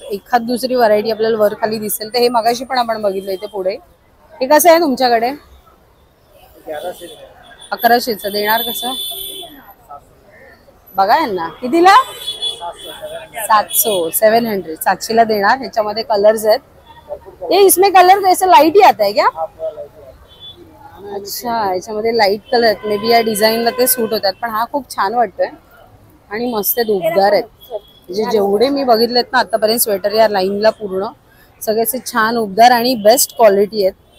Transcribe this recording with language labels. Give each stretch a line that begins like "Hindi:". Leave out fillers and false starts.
Marathi: एखाद दुसरी व्हरायटी आपल्याला वर खाली दिसेल. तर हे मगाशी पण आपण बघितलं इथे पुढे. हे कसं आहे तुमच्याकडे? 1100चं देणार कसं बघा यांना. कितीला? 700 700ला देणार. ह्याच्यामध्ये कलर्स आहेत.
Hindi: ये इसमें कलर कैसे लाइट ही आता है क्या?
Marathi: अच्छा याच्यामध्ये लाईट कलर मे बी या डिझाईनला ते सूट होतात. पण हा खूप छान वाटतोय आणि मस्त उबदार आहेत. म्हणजे जेवढे मी बघितलेत ना आतापर्यंत स्वेटर या लाईनला पूर्ण सगळेचे छान उबदार आणि बेस्ट क्वालिटी आहेत.